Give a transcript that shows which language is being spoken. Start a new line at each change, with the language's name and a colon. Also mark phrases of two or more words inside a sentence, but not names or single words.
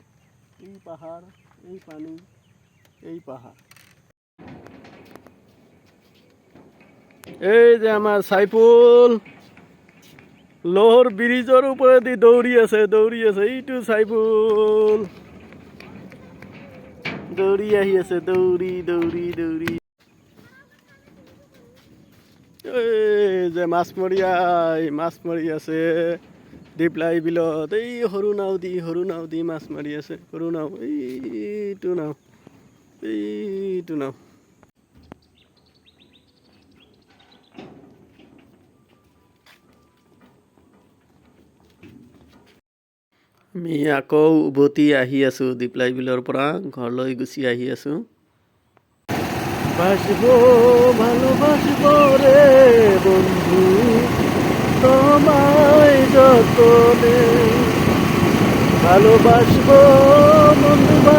Bangla: এই পাহাড়, এই পানি, এই পাহাড়। এই যে আমার সাইফুল লোহর ব্রিজের উপরে দিয়ে
Assamese: দৌড়ি আছে এইটু সাইফুল দৌড়ি আহি আছে, দৌড়ি। এই যে মাছ মাৰি আছে দীপলাই বিলত। এই সৰু নাও দি মাছ মাৰি আছে, সৰু নাও, এইটো নাও। আমি আকৌ উভতি আহি আছো দীপলাই বিলৰ পৰা, ঘৰলৈ গুচি আহি আছো।
Bangla: ভালোবাসব রে বন্ধু তোমায় যতনে, ভালোবাসব